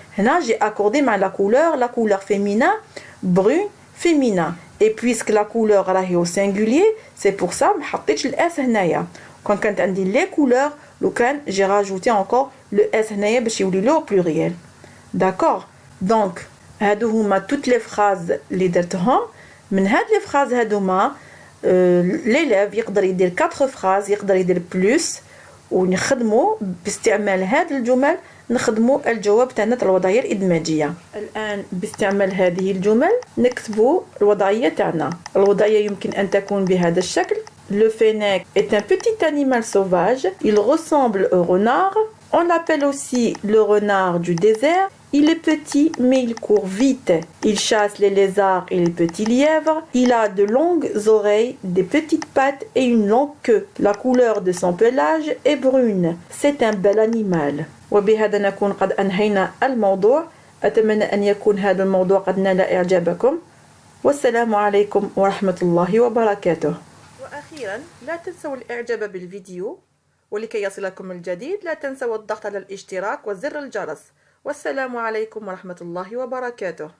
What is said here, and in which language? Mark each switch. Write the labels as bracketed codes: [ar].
[fr] Là, j'ai accordé la couleur féminin, brune, féminin. Et puisque la couleur est au singulier, c'est pour ça que je l'ai mis quand on dit les couleurs, j'ai rajouté encore le S au pluriel. D'accord? Donc, toutes les phrases les [ar] درتهم. من هاد [fr] les phrases [ar] هادوما l'élève يقدر يدير 4 phrases يقدر يدير plus ونخدموا باستعمال هاد الجمل نخدموا الجواب تاعنا الوضعيه الادماجيه. الان باستعمال هذه الجمل نكتبوا الوضعيه تاعنا. الوضعيه يمكن ان تكون بهذا الشكل: [fr] le fennec est un petit animal sauvage, il ressemble au renard, on l'appelle aussi le renard du désert. Il est petit, mais il court vite. Il chasse les lézards et les petits lièvres. Il a de longues oreilles, des petites pattes et une longue queue. La couleur de son pelage est brune. C'est un bel animal. [ar] وبهذا نكون قد أنهينا الموضوع. أتمنى أن يكون هذا الموضوع قد نال إعجابكم. والسلام عليكم ورحمة الله وبركاته. وأخيرا لا تنسوا الإعجاب بالفيديو، ولكي يصلكم الجديد لا تنسوا الضغط على الاشتراك وزر الجرس. والسلام عليكم ورحمة الله وبركاته.